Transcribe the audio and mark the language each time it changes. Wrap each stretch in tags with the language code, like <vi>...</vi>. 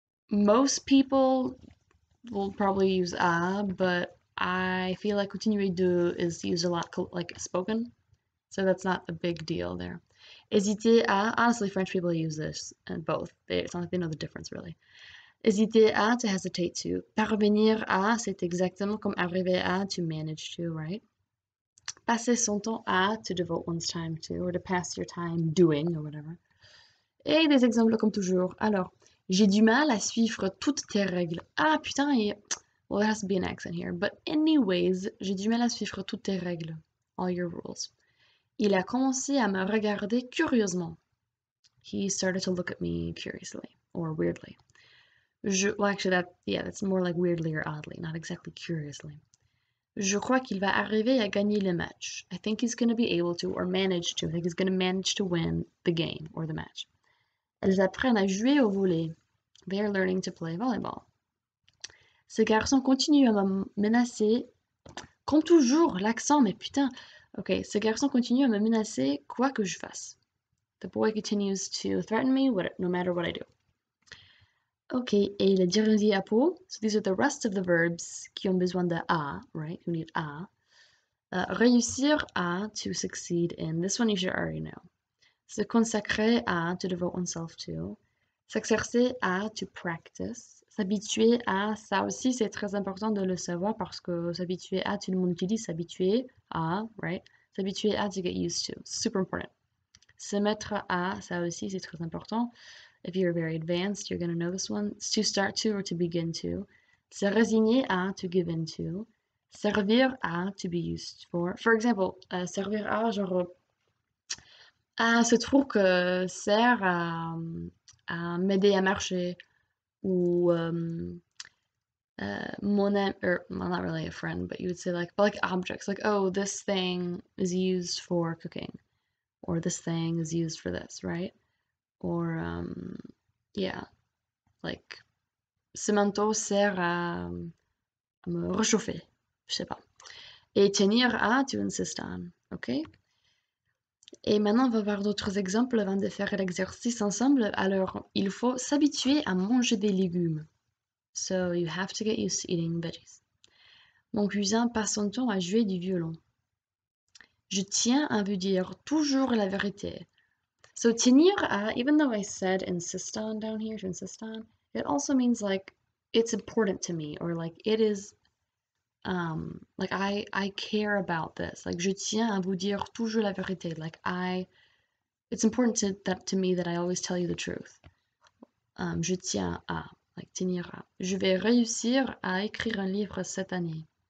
<en>Most people will probably use à, but I feel like continuer de is used a lot like spoken, so that's not a big deal there. Hésiter à, honestly, French people use this and both. It's not like they know the difference really. Hésiter à, to hesitate to.</en> <fr>Parvenir à, c'est exactement comme arriver à,</fr> <en>to manage to, right?</en> <fr>Passer son temps à,</fr> <en>to devote one's time to, or to pass your time doing, or whatever.</en> <fr>Et des exemples comme toujours. Alors, j'ai du mal à suivre toutes tes règles. Ah putain,</fr> <en>well, there has to be an accent here. But anyways,</en> <fr>j'ai du mal à suivre toutes tes règles.</fr> <en>All your rules.</en> <fr>Il a commencé à me regarder curieusement.</fr> <en>He started to look at me curiously, or weirdly. Well, actually, that's more like weirdly or oddly, not exactly curiously.</en> <fr>Je crois qu'il va arriver à gagner le match.</fr> <en>I think he's going to be able to, or manage to. I think he's going to manage to win the game, or the match.</en> <fr>Elles apprennent à jouer au volley.</fr> <en>They are learning to play volleyball.</en> <fr>Ce garçon continue à me menacer. Comme toujours, l'accent, mais putain. Ok, ce garçon continue à me menacer quoi que je fasse.</fr> <en>The boy continues to threaten me no matter what I do. Ok,</en> <fr>et le dernier apo.</fr> <en>So these are the rest of the verbs</en> <fr>qui ont besoin de a,</fr> <en>right? Who need a. Réussir à, to succeed in. This one you should already know. Se consacrer à, to devote oneself to. S'exercer à, to practice.</en> <fr>S'habituer à, ça aussi c'est très important de le savoir parce que s'habituer à, tout le monde utilise s'habituer à,</fr> <en>right?</en> <fr>S'habituer à,</fr> <en>to get used to. Super important.</en> <fr>Se mettre à, ça aussi c'est très important.</fr> <en>If you're very advanced, you're going to know this one. It's to start to or to begin to. Se résigner à, to give in to. Servir à, to be used for. For example,</en> <fr>servir à, genre, ce truc sert à m'aider à marcher.</fr> <en>Ou well, not really a friend, but you would say like objects, like, oh, this thing is used for cooking, or this thing is used for this, right? Or yeah, like</en> <fr>ce manteau sert à me réchauffer, je sais pas. Et tenir à,</fr> <en>to insist on, ok?</en> <fr>Et maintenant, on va voir d'autres exemples avant de faire l'exercice ensemble. Alors, il faut s'habituer à manger des légumes.</fr> <en>So you have to get used to eating veggies.</en> <fr>Mon cousin passe son temps à jouer du violon. Je tiens à vous dire toujours la vérité.</fr> <en>So tenir à, even though I said insist on down here, to insist on, it also means like it's important to me, or like it is like I care about this. Like</en> <fr>je tiens à vous dire toujours la vérité.</fr> <en>Like it's important to me that I always tell you the truth.</en> <fr>Je tiens à.</fr> <en>like tenir à.</en> <fr>Je vais réussir à écrire un livre cette année.</fr>